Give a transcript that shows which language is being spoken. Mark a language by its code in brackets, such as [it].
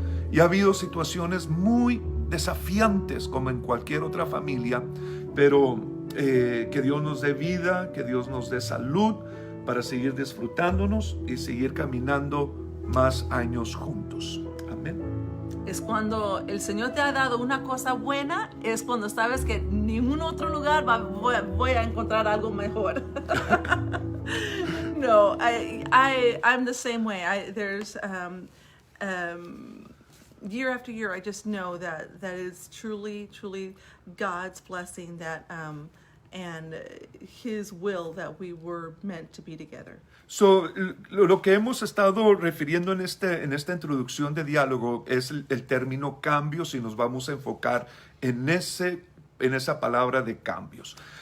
[es] Y ha habido situaciones muy desafiantes como en cualquier otra familia, pero que Dios nos dé vida, que Dios nos dé salud para seguir disfrutándonos y seguir caminando más años juntos. Amén. Es cuando el Señor te ha dado una cosa buena, es cuando sabes que en ningún otro lugar voy a encontrar algo mejor. [en] No, I'm the same way. There's year after year, I just know that is truly God's blessing, that and His will that we were meant to be together. [es] Lo que hemos estado refiriendo en esta introducción de diálogo es el término cambios, y nos vamos a enfocar en esa palabra de cambios.